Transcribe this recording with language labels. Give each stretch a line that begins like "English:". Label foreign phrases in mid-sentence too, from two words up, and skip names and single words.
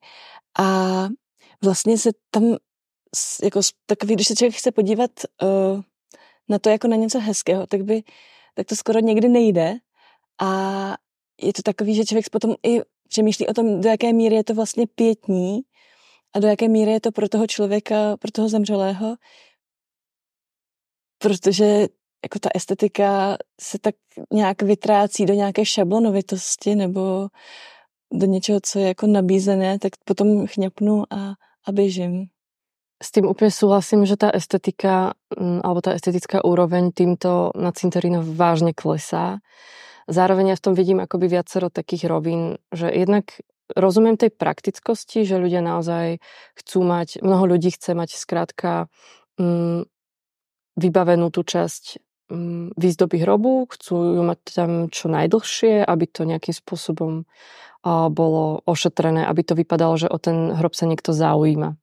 Czech: A vlastně se tam jako takový, když se člověk chce podívat na to jako na něco hezkého, tak to skoro někdy nejde a je to takový, že člověk potom i přemýšlí o tom, do jaké míry je to vlastně pietní a do jaké míry je to pro toho člověka, pro toho zemřelého, protože jako ta estetika se tak nějak vytrácí do nějaké šablonovitosti nebo do něčeho, co je jako nabízené, tak potom chňapnu a běžím.
Slovak: S tým úplne súhlasím, že tá estetika alebo tá estetická úroveň týmto na cintorínoch vážne klesá. Zároveň ja v tom vidím akoby viacero takých rovín, že jednak rozumiem tej praktickosti, že ľudia naozaj chcú mať, mnoho ľudí chce mať skrátka vybavenú tú časť výzdoby hrobu, chcú ju mať tam čo najdlhšie, aby to nejakým spôsobom bolo ošetrené, aby to vypadalo, že o ten hrob sa niekto zaujíma.